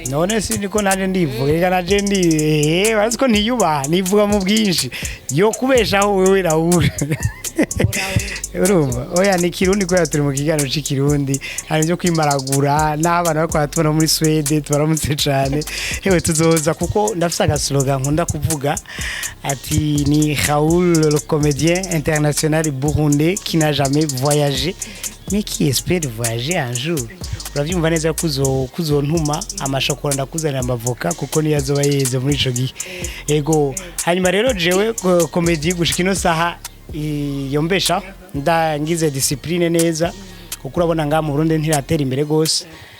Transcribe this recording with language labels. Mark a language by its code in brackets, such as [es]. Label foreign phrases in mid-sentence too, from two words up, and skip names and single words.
[rn] none si niko naje ndivuga naje ndi bazi ko ntiyuba nivuga mu bwinshi yo kubeshaho wewe Raoul urumva oya ni kirundi ko turi mu kiganiro cy'ikirundi hari byo kwimaragura n'abana bako batubona muri Sweden tubaramutse cyane hewe tuzoza kuko ndafise agaslogan nkunda kuvuga ati ni Raoul [fr] le comédien international burundais qui n'a jamais voyagé mais qui espère voyager un jour [rn] uravyumva neza kuzontuma amashokora ndakuzanira amavoka kuko niyo azoba yeze muri ico gihe ego hanyuma rero jewe comédie gushika ino saha yombesha ndangize discipline neza kuko urabona nga mu Burundi ntiratera imbere gose